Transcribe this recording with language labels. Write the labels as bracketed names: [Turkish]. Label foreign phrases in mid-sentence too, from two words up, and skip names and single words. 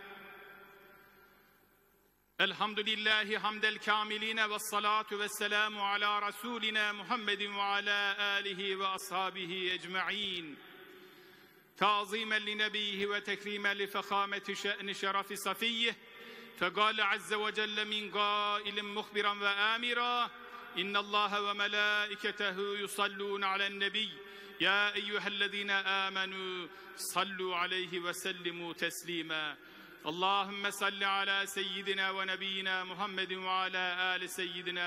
[Arabic] الحمد لله حمد الكاملين والصلاة والسلام على رسولنا محمد وعلى آله وأصحابه أجمعين. تعظيما لنبيه وتكريما لفخامة شأن شرف صفيه. فقال عز وجل من قائل مخبرا وآمرا إن الله وملائكته يصلون على النبي يا أيها الذين آمنوا صلوا عليه وسلموا تسليما اللهم صل على سيدنا ونبينا محمد وعلى آل سيدنا